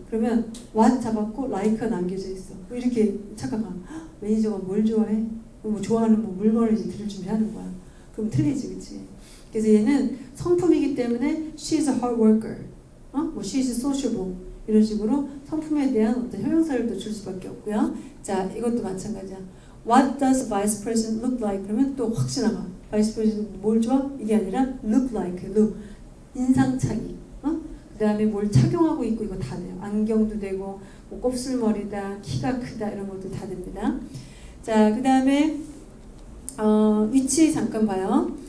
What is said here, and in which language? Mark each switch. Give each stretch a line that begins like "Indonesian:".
Korean: 그러면 what 잡았고 like가 남겨져 있어. 이렇게 착각하면 매니저가 뭘 좋아해? 뭐 좋아하는 뭐 물건을 이제 들을 준비하는 거야. 그럼 틀리지, 그치? 그래서 얘는 성품이기 때문에
English: she's a hard worker,
Korean: 뭐
English: she's sociable
Korean: 이런 식으로 성품에 대한 어떤 형용사를 또 줄 수밖에 없고요. 자, 이것도 마찬가지야.
English: What does vice president look like?
Korean: 그러면 또 확 지나가. vice president 뭘 좋아? 이게 아니라 look like, look 인상착의. 그 다음에 뭘 착용하고 있고 이거 다 돼요. 안경도 되고 뭐 곱슬머리다, 키가 크다 이런 것도 다 됩니다. 자, 그 다음에 위치 잠깐 봐요.